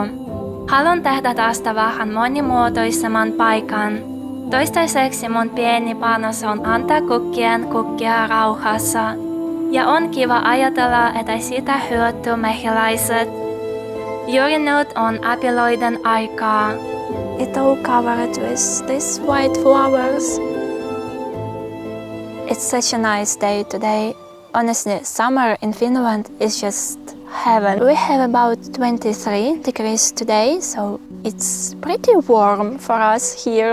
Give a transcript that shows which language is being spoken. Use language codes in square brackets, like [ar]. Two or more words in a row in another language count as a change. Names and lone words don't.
[fi] Haluan tehdä tästä vähän monimuotoisemman paikan. Toistaiseksi mun pieni panos on antaa kukkien kukkia rauhassa. Ja on kiva ajatella, että siitä hyötyy mehiläiset. Juuri nyt on apiloiden aikaa. [en] It's all covered with these white flowers. It's such a nice day today. Honestly, summer in Finland is just heaven. We have about 23 degrees today, so it's pretty warm for us here.